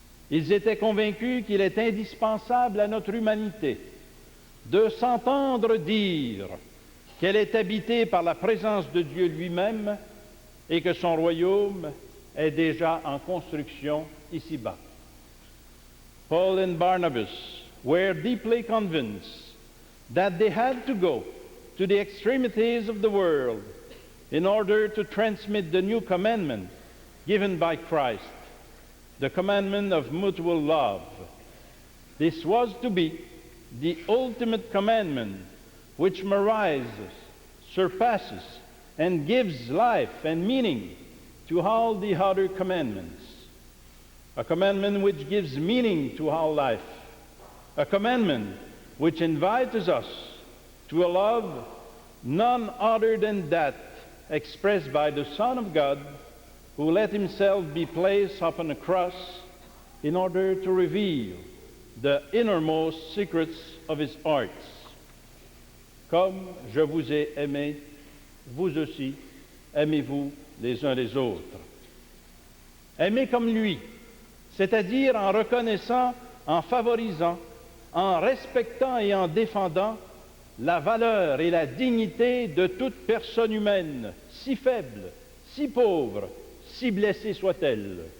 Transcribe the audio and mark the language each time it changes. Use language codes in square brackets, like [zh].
[fr] Ils étaient convaincus qu'il est indispensable à notre humanité de s'entendre dire qu'elle est habitée par la présence de Dieu lui-même et que son royaume est déjà en construction ici-bas. [en] Paul and Barnabas were deeply convinced that they had to go to the extremities of the world in order to transmit the new commandment given by Christ, the commandment of mutual love. This was to be the ultimate commandment which memorizes, surpasses, and gives life and meaning to all the other commandments. A commandment which gives meaning to our life. A commandment which invites us to a love none other than that expressed by the Son of God, who let himself be placed upon a cross in order to reveal the innermost secrets of his heart. [fr] Comme je vous ai aimé, vous aussi, aimez-vous les uns les autres. Aimer comme lui, c'est-à-dire en reconnaissant, en favorisant, en respectant et en défendant la valeur et la dignité de toute personne humaine, si faible, si pauvre, si blessée soit-elle.